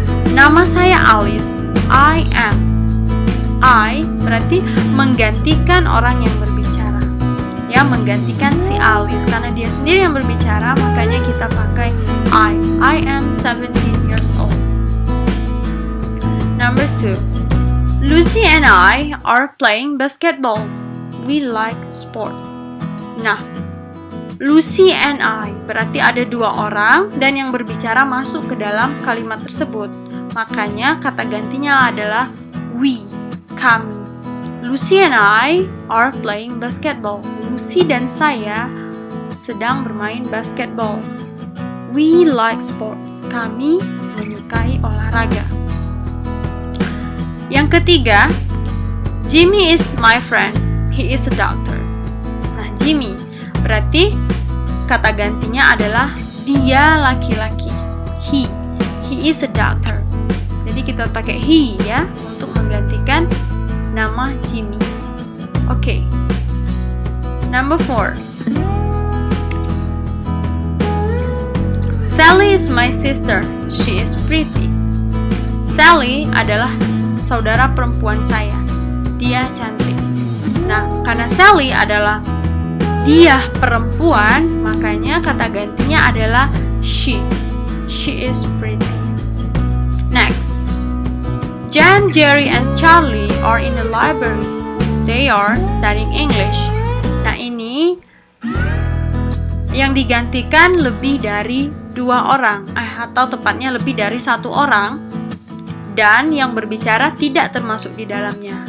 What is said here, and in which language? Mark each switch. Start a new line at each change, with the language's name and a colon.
Indonesian: Nama saya Alice.
English: I am.
Indonesian: I berarti menggantikan orang yang berbicara. Ya, menggantikan si Alice karena dia sendiri yang berbicara, makanya kita pakai I.
English: I am 17 years old. Number 2, Lucy and I are playing basketball. We like sports.
Indonesian: Nah,
English: Lucy and I
Indonesian: berarti ada dua orang dan yang berbicara masuk ke dalam kalimat tersebut. Makanya kata gantinya adalah we, kami.
English: Lucy and I are playing basketball.
Indonesian: Lucy dan saya sedang bermain basketball.
English: We like sports.
Indonesian: Kami menyukai olahraga. Yang ketiga,
English: Jimmy is my friend. He is a doctor.
Indonesian: Nah, Jimmy berarti kata gantinya adalah dia laki-laki.
English: He is a doctor.
Indonesian: Jadi kita pakai he ya untuk menggantikan nama Jimmy.
English: Oke. Number 4. Sally is my sister. She is pretty.
Indonesian: Sally adalah saudara perempuan saya. Dia cantik. Nah, karena Sally adalah dia perempuan, makanya kata gantinya adalah she.
English: She is pretty. Next. Jan, Jerry, and Charlie are in the library. They are studying English.
Indonesian: Nah, ini yang digantikan lebih dari dua orang, atau tepatnya lebih dari satu orang, dan yang berbicara tidak termasuk di dalamnya.